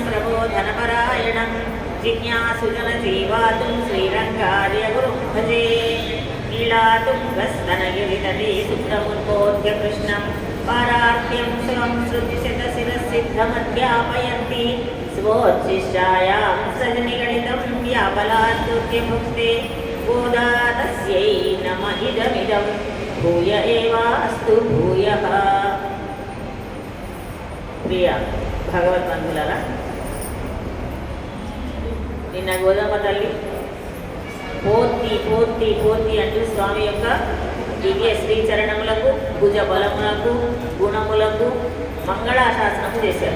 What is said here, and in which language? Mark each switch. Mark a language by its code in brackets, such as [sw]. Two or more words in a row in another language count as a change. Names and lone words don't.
[sa] प्रबोधनपरायणं जिज्ञासुजनजीवातुं श्रीरङ्गार्यगुरुं भजे लीलातुङ्गस्तनगिरितटे सुब्रमुद्बोध्य कृष्णं पारार्थ्यं स्वं श्रुतिशतशिरःसिद्धमध्यापयन्ति स्वोच्छिष्टायां सजनिगणितं व्यापलाद्युत्य भुक्ते गोदा तस्यै नम इदमिदं भूय एवास्तु भूयः. [te] ప్రియ భగవద్బంధులారా, నిన్న గోదామ తల్లి పోతి పోతి పోతి అంటూ స్వామి యొక్క దివ్య శ్రీచరణములకు భుజ బలములకు గుణములకు మంగళాశాసనము చేశారు.